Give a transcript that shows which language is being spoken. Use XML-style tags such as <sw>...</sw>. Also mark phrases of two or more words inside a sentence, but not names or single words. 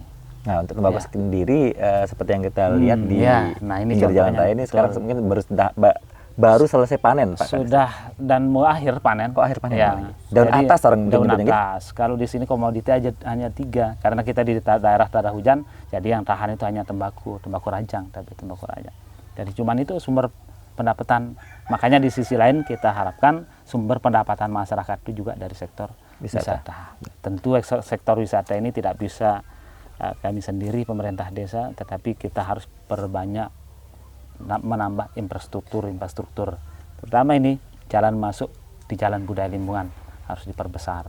<id>Nah, untuk tembaku sendiri seperti yang kita lihat di nah ini pinggir jalan raya ini sekarang mungkin baru selesai panen, Pak. Sudah dan mau akhir panen. Kok akhir panen? Ya. Daun Jadi, atas orang daun menyebutnya gitu? atas. Kalau di sini komoditi aja hanya 3, karena kita di daerah tak ada hujan, jadi yang tahan itu hanya tembaku rajang, tapi tembaku rajang. Jadi cuman itu sumber pendapatan. Makanya di sisi lain kita harapkan sumber pendapatan masyarakat itu juga dari sektor wisata. Tentu sektor wisata ini tidak bisa kami sendiri pemerintah desa, tetapi kita harus perbanyak menambah infrastruktur, terutama ini jalan masuk di Jalan Budaya Limbungan harus diperbesar.</id>